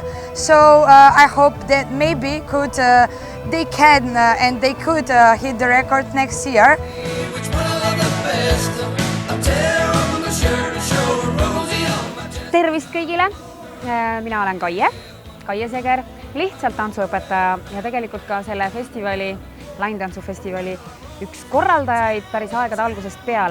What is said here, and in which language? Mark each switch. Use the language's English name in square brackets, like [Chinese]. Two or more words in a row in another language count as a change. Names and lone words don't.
[English] So I hope that maybe they can and they could hit the record next year. [Estonian] Tervist kõigile! Mina olen Kaie Seger, lihtsalt tantsuõpetaja ja tegelikult ka selle festivali, laintantsufestivali üks korraldajaid päris aegade algusest peale.